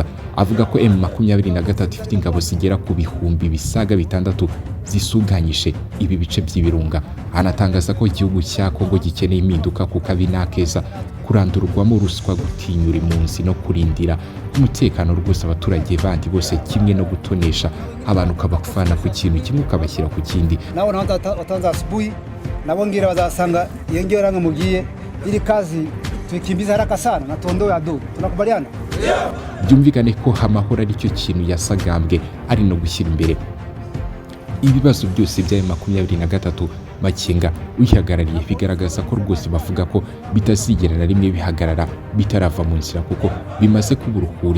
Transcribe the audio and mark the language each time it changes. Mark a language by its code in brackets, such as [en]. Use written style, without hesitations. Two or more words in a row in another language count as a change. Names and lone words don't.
[rw] Avuga ko M23 ifite ingabo zigera ku bihumbi bisaga 6 zisuganyije ibi bice by'ibirunga. Anatangaza ko igihugu cya Kongo gikeneye impinduka ku kabi n'akeza, kurandurwamo ruswa, gutinyura impunzi no kurindira umutekano rwose abaturage bandi bose, kimwe no gutonesha abantu kabafana ku kintu kimwe ukabashyira ku kindi. [sw] Nao na wataanza asubuhi na wengine wazasanga yengeo ranga mugiye ili kazi tukimbiza haraka sana na tuondoe adui. Tunakubaliana? [rw] Byumvikane ko amahoro ari cyo kintu yasagambwe ari no gushyira imbere. Ibibazo byose bya M23 Makenga uyihagarariye bigaragaza ko rwose bavuga ko bitazigera na rimwe bihagarara bitarava mu nzira kuko bimaze kuba uruhuri.